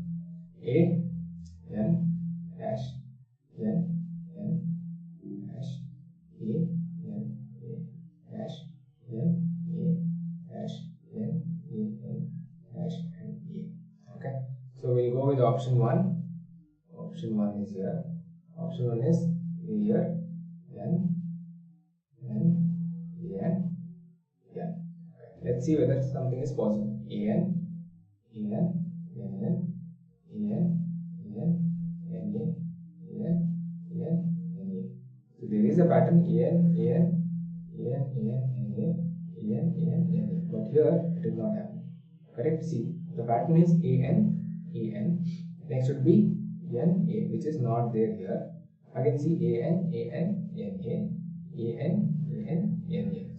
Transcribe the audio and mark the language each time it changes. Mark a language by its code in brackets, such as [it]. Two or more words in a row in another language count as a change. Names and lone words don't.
[en] A N dash N N dash A N A dash N A dash N A N dash and A. Okay. So we'll go with option 1. Option 1 is here. Option 1 is A here, N, N, N, N. Let's see whether something is possible. AN, AN, NN, AN, AN, NA, AN, AN, NA. So there is a pattern AN, AN, AN, AN, NA, AN, AN, NA. But here it is not happening. Correct? See, the pattern is AN, AN. Next should be NA, which is not there here. Again see AN, AN, NA, AN, AN, NA.